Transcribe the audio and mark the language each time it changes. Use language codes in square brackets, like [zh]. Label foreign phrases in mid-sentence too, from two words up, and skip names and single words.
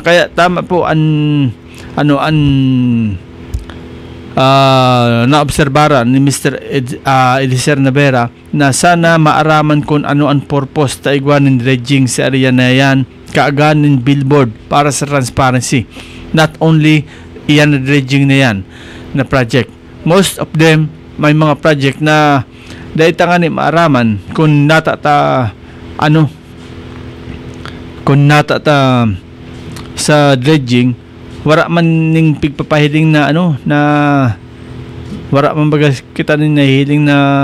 [bik] Kaya tama po naobserbara ni Mr. Eliser Navera na sana maaraman kung ano ang purpose ta igwanin dredging sa area na yan, kaaganin billboard para sa transparency. [en] Not only [bik] iyan na dredging na yan na project, [en] most of them [bik] may mga project na dahil tangani maaraman kung nata sa dredging, wala man ning pigpapahiling na na wala man baga kita nin nahiling na